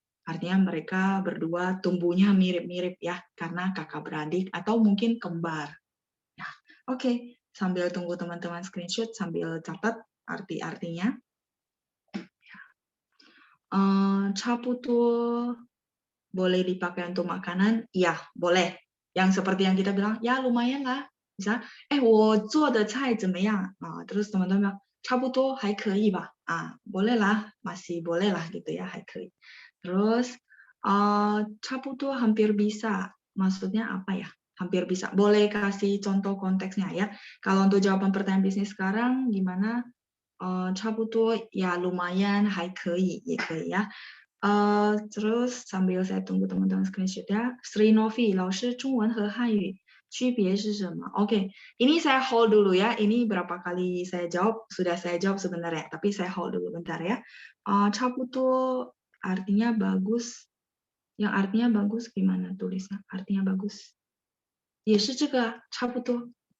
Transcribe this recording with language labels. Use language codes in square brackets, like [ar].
[id] Artinya mereka berdua tumbuhnya mirip-mirip ya, karena kakak beradik atau mungkin kembar. Ya, oke. Sambil tunggu teman-teman screenshot, sambil catat arti-artinya. Caputo boleh dipakai untuk makanan? Ya, boleh. Yang seperti yang kita bilang, ya lumayan lah. Bisa, [zh] 我做的菜怎么样? [id] Terus teman-teman bilang, [zh] 差不多还可以吧? [id] Boleh lah, masih boleh lah gitu ya, [zh] 还可以. [id] Terus, 差不多 hampir bisa. Maksudnya apa ya? Hampir bisa. Boleh kasih contoh konteksnya ya. Kalau untuk jawaban pertanyaan bisnis sekarang, gimana? [zh] 差不多 [id] ya lumayan, [zh] 还可以, 也可以 ya. [id] Terus sambil saya tunggu teman-teman screenshot ya. [zh] Sri Novi, 老师中文和汉语区别是什么? [id] Oke, ini saya hold dulu ya. Ini berapa kali saya jawab, sudah saya jawab sebenarnya, tapi saya hold dulu bentar ya. 差不多 artinya bagus. Yang artinya bagus gimana tulisnya? Artinya bagus. [zh] 也是这个差不多.